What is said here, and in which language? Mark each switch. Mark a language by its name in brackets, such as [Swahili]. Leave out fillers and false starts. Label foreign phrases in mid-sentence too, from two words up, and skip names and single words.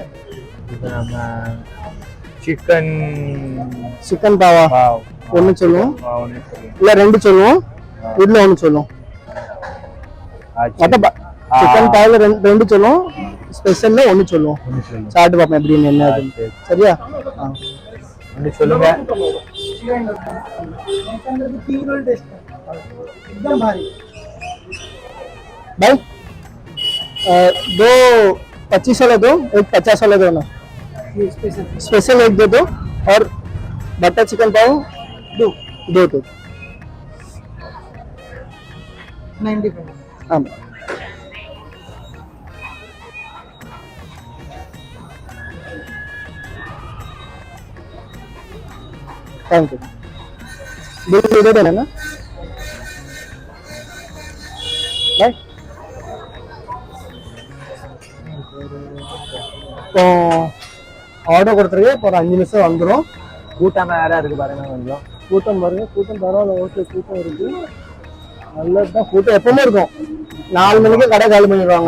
[Tamil] நம்ம சிக்கன் பாவா ஒன்னு சொல்லுவோம், இல்ல 2 சொல்லுவோம், இதுல 1 சொல்லுவோம். சிக்கன் பாவ்ல 2 சொல்லுவோம், ஸ்பெஷல்ல 1 சொல்லுவோம். சாப்பிட்டு பாப்போம் எப்படின்னு என்ன. சரியா? சொல்லுங்க. [Hindi] भाई 2 25 वाला दो, एक 50 वाला दो ना. स्पेशल एक दे दो और बटर चिकन पाव 2 95. [English] हाँ, thank you. [Hindi] बिल दे देना ना भाई. [Tamil] இப்போ ஆர்டர் கொடுத்துருக்கு. இப்போ ஒரு 5 நிமிஷம் வந்துடும். கூட்டம் வேற இருக்கு பாருங்க. கொஞ்சம் கூட்டம் பாருங்க. கூட்டம் பரவாயில்ல. ஓகே, கூட்டம் இருக்கு. நல்லதான் கூட்டம் எப்பவுமே இருக்கும். 4 மணிக்கு கடை காலி பண்ணிடுவாங்க.